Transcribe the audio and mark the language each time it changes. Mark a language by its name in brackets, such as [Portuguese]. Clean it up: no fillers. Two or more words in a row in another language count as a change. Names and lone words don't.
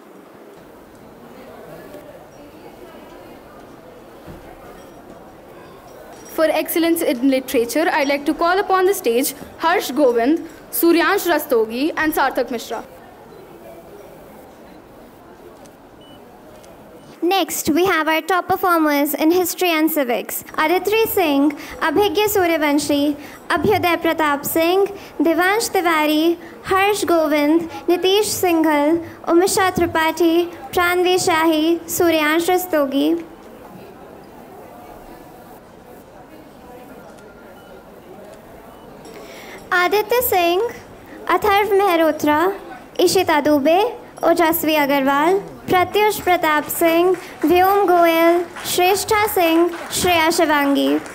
[English] For excellence in literature, I'd like to call upon the stage Harsh Govind, Suryansh Rastogi, and Sarthak Mishra. Next, we have our top performers in history and civics. Aditri Singh, Abhigya Suryavanshi, Abhyuday Pratap Singh, Devansh Tiwari, Harsh Govind, Nitish Singhal, Umisha Tripathi, Pranvi Shahi, Suryansh Rastogi. Aditya Singh, Atharv Mehrotra, Ishita Dubey, Ojasvi Agarwal, Pratyush Pratap Singh, Vyom Goyal, Shrestha Singh, Shreya Shivangi.